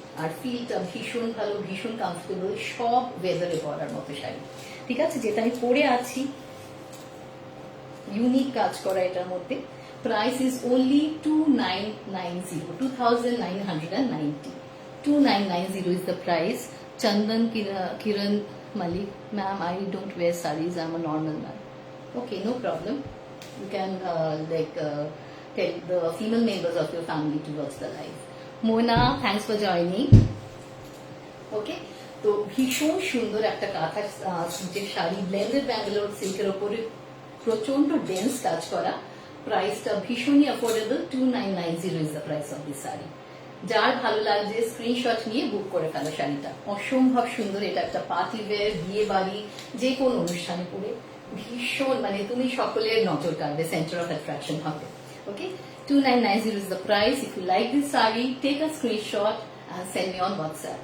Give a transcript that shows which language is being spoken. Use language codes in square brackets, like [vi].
[bn] আর ফিলটা ভীষণ ভালো, ভীষণ কমফোর্টেবল, সব ওয়েদারে পরার মতো শাড়ি। ঠিক আছে, যেটা আমি পরে আছি, ইউনিক কাজ করা এটার মধ্যে। [en] Price is only 2990, 2990, 2990 is the price. Chandan Kiran Malik, ma'am, I don't wear sarees, I'm a normal man. Okay, no problem. You can tell the female members of your family to watch the live. Mona, thanks for joining. [bn] Okay, তো ভীষণ সুন্দর একটা কাঁথা সিল্কের sari, blended Bangalore সিল্কের ওপরে প্রচন্ড dense কাজ করা। প্রাইসটা ভীষণই affordable, [en] 2990 is the price of this sari. [bn] যার ভালো লাগছে স্ক্রিনশট নিয়ে বুক করে ফেলো শাড়িটা। অসম্ভব সুন্দর, এটা একটা পার্টি ওয়্যার, বিয়ে বাড়ি, যে কোনো অনুষ্ঠানে পরে ভীষণ, মানে তুমি সকলের নজর কাড়বে, [en] centre of attraction [bn] হবে। [en] Okay, 2990 is the price. If you like this saree, take a screenshot and send me on WhatsApp.